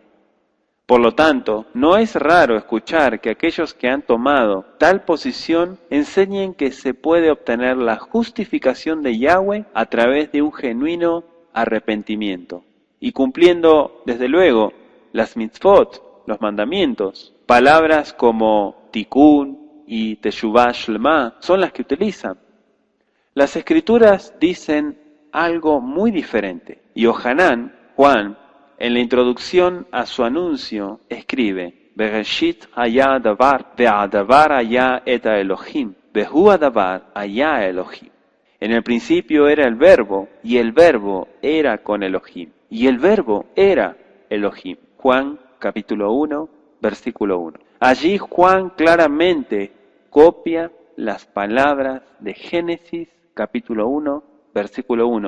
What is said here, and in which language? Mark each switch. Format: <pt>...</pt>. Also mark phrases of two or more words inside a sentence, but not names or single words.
<es>Por lo tanto, no es raro escuchar que aquellos que han tomado tal posición enseñen que se puede obtener la justificación de Yahweh a través de un genuino arrepentimiento y cumpliendo, desde luego, las mitzvot, los mandamientos. Palabras como tikkun y</es> <he>תשובה שלמה</he> <es>son las que utilizan. Las Escrituras dicen algo muy diferente. Yohanan, Juan, en la introducción a su anuncio, escribe:</es> <he>בראשית היה דבר, והדבר היה את אלוהים, והוא הדבר היה אלוהים.</he> <es>En el principio era el verbo, y el verbo era con Elohim, y el verbo era Elohim. Juan capítulo 1, versículo 1. Allí Juan claramente copia las palabras de Génesis capítulo 1, versículo 1.</es>